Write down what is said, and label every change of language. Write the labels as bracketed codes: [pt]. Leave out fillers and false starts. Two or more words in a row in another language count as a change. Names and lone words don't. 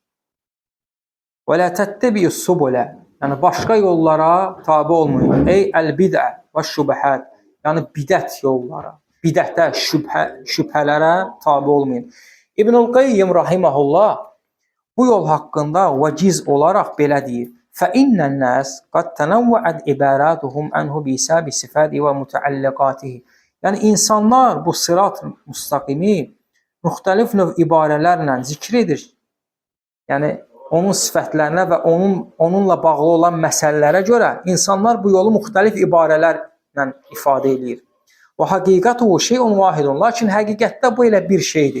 [ar] ولا تتبعوا السبل. [az] Yəni, başqa yollara tabi olmayın. [ar] أي البدع والشبهات. [az] Yəni, bidət yollara. Bidətə, şübhələrə tabi olmayın. İbnül Qayyim rahiməhullah bu yol haqqında vəciz olaraq belə deyir. [ar] فَإِنَّ النَّاسِ قَدْ تَنَوَّعَتْ إِبَارَاتُهُمْ عَنْهُ بِسَبَبِ صِفَاتِهِ وَمُتَعَلِّقَاتِهِ. [az] Yəni, insanlar bu sırat müstaqimi müxtəlif növ ibarələrlə zikr edir. Yəni, onun sifətlərinə və onunla bağlı olan məsələlərə görə insanlar bu yolu müxtəlif ibarələrlə ifadə edir. [ar] وحقيقته شيء واحد. [az] Lakin həqiqətdə bu elə bir şeydir.